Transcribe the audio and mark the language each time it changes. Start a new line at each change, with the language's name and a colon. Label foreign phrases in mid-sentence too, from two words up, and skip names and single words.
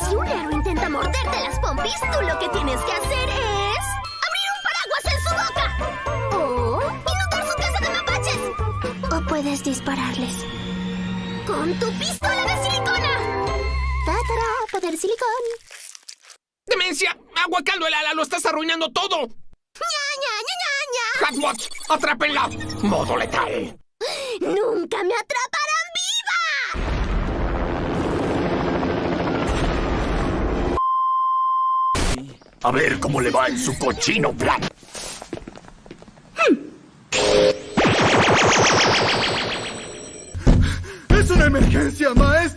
Spanish: Si un héroe intenta morderte las pompis, tú lo que tienes que hacer es abrir un paraguas en su boca o inundar su casa de mapaches. O puedes dispararles con tu pistola de silicona. ¡Tatará! ¡Poder silicón! ¡Demencia! ¡Agua, caldo, el ala! ¡Lo estás arruinando todo! ¡Ña, ña, ña, ña, ña! ¡Hatwatch! ¡Atrápenla! Modo letal. ¡Nunca me atraparán viva! A ver cómo le va en su cochino plan. ¡Es una emergencia, maestro!